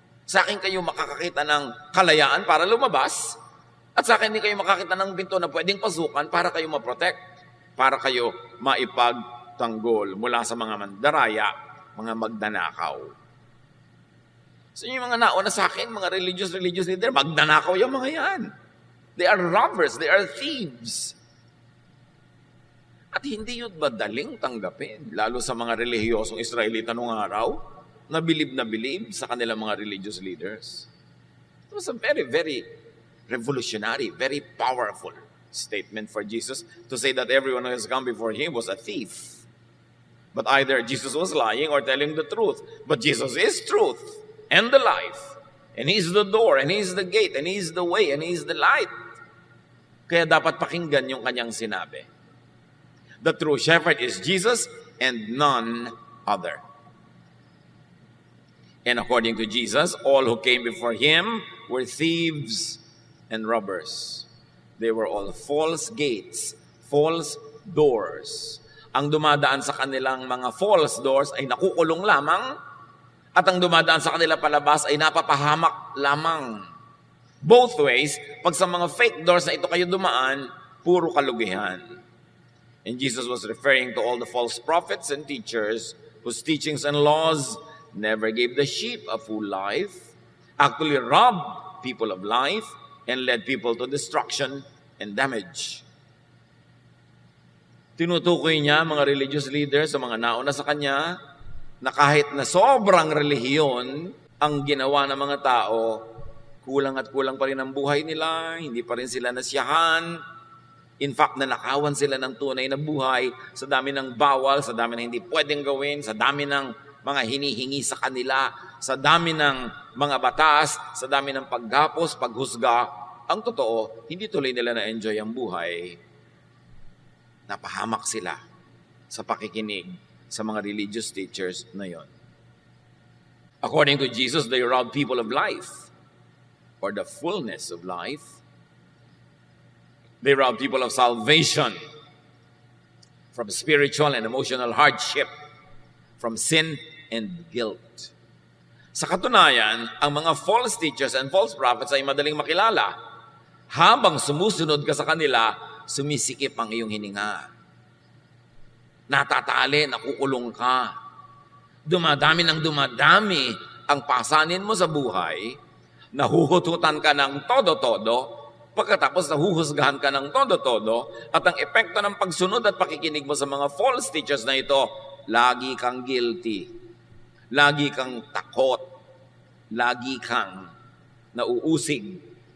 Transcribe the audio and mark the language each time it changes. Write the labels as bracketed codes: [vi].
[tl] Sa akin kayo makakakita ng kalayaan para lumabas, at sa akin hindi kayo makakita ng pinto na pwedeng pasukan para kayo ma-protect, para kayo maipagtanggol mula sa mga mandaraya, mga magnanakaw. So yung mga nauna sa akin, mga religious leader, magnanakaw yung mga yan. [en] They are robbers, they are thieves. [tl] At hindi yun madaling tanggapin, lalo sa mga relihiyosong Israelita noong araw, na bilib sa kanilang mga religious leaders. [en] It was a very, very revolutionary, very powerful statement for Jesus to say that everyone who has come before him was a thief. But either Jesus was lying or telling the truth. But Jesus is truth and the life. And He's the door, and He's the gate, and He's the way, and He's the light. [tl] Kaya dapat pakinggan yung kanyang sinabi. [en] The true shepherd is Jesus and none other. And according to Jesus, all who came before Him were thieves and robbers. They were all false gates, false doors. [tl] Ang dumadaan sa kanilang mga false doors ay nakukulong lamang, at ang dumadaan sa kanila palabas ay napapahamak lamang. [en] Both ways, [tl] pag sa mga fake doors na ito kayo dumaan, puro kalugihan. [en] And Jesus was referring to all the false prophets and teachers whose teachings and laws never gave the sheep a full life, actually robbed people of life, and led people to destruction and damage. [tl] Tinutukoy niya mga religious leaders sa mga nauna sa kanya na kahit na sobrang relihiyon ang ginawa ng mga tao, kulang at kulang pa rin ang buhay nila, hindi pa rin sila nasiyahan. In fact, nanakawan sila ng tunay na buhay sa dami ng bawal, sa dami ng hindi pwedeng gawin, sa dami ng mga hinihingi sa kanila, sa dami ng mga batas, sa dami ng paghapos, paghusga. Ang totoo, hindi tuloy nila na-enjoy ang buhay. Napahamak sila sa pakikinig sa mga religious teachers na yon. [en] According to Jesus, they robbed people of life or the fullness of life. They robbed people of salvation from spiritual and emotional hardship, from sin and guilt. [tl] Sa katunayan, ang mga false teachers and false prophets ay madaling makilala. Habang sumusunod ka sa kanila, sumisikip ang iyong hininga. Natatali, nakukulong ka. Dumadami ng dumadami ang pasanin mo sa buhay, nahuhututan ka ng todo-todo, pagkatapos nahuhusgahan ka ng todo-todo, at ang epekto ng pagsunod at pakikinig mo sa mga false teachers na ito, lagi kang guilty, lagi kang takot, lagi kang nauusig.